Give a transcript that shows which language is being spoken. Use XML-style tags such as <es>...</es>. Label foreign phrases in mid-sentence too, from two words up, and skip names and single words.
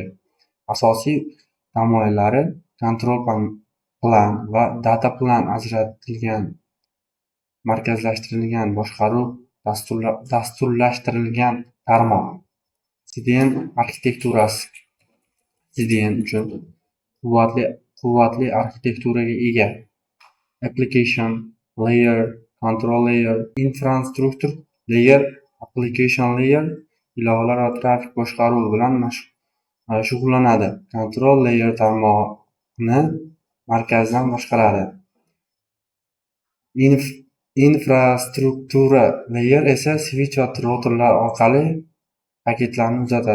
<uz>Asosiy tamoyillari: kontrol plan va</uz> <en>data plan</en> <uz>ajratilgan, markazlashtirilgan boshqaruv, dasturlashtirilgan tarmoq. CDN arxitekturasi. CDN uchun quvvatli arxitekturaga ega.</uz> <en>Application layer, control layer, infrastructure layer, application layer</en> <uz>ilovalar va trafik boshqaruvi bilan shug'ullanadi.</uz> <en>Control layer</en> <uz>tarmoqni markazdan boshqaradi. Infrastruktura layer esa switch va routerlar orqali paketlarni uzatadi.</uz>